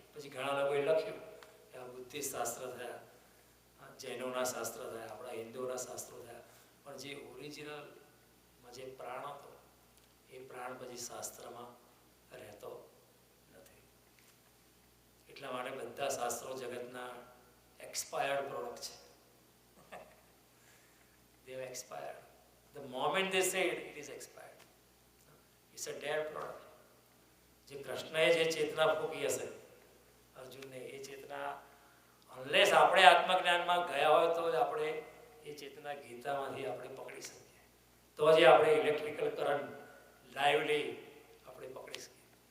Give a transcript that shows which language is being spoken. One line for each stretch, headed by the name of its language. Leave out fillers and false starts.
Gujarati: પછી ઘણા લોકોએ લખ્યું કે આ બુદ્ધિસ્ટ શાસ્ત્ર થયા, જૈનોના શાસ્ત્ર થયા, આપણા હિન્દુઓના શાસ્ત્રો થયા, પણ જે ઓરિજિનલમાં જે પ્રાણ હતો એ પ્રાણ પછી શાસ્ત્રમાં રહેતો નથી. એટલા માટે બધા શાસ્ત્રો જગતના એક્સપાયર્ડ પ્રોડક્ટ છે.
English: They have expired. The moment they say it, it is expired. It's a dead product.
Gujarati: જે કૃષ્ણએ જે ચેતના ફૂંકી હશે અર્જુનને, એ ચેતના અનલેસ આપણે આત્મજ્ઞાનમાં ગયા હોય તો જ આપણે એ ચેતના ગીતામાંથી આપણે પકડી શકીએ, તો જ આપણે ઇલેક્ટ્રિકલ કરંટ લાઈવલી આપણે પકડી શકીએ.